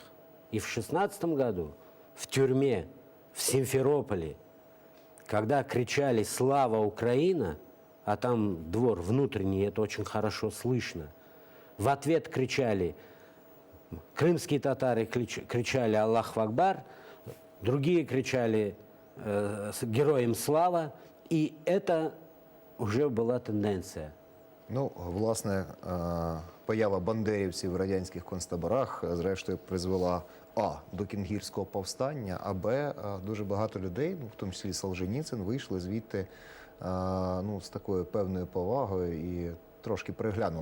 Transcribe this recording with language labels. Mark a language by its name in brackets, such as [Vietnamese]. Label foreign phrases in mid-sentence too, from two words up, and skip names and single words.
[Russian] И в 16 году в тюрьме в Симферополе, когда кричали «Слава Украина!», а там двор внутренний, это очень хорошо слышно, в ответ кричали, крымские татары кричали [Arabic] «الله أكبر», [Russian] другие кричали «Героям слава!», и это уже [Ukrainian] була тенденція. Ну, власне, поява бандерівців в радянських концтаборах, зрештою, призвела до Кінгірського повстання, а дуже багато людей, ну, в тому числі Солженіцин, вийшли звідти ну, з такою певною повагою і трошки переглянули.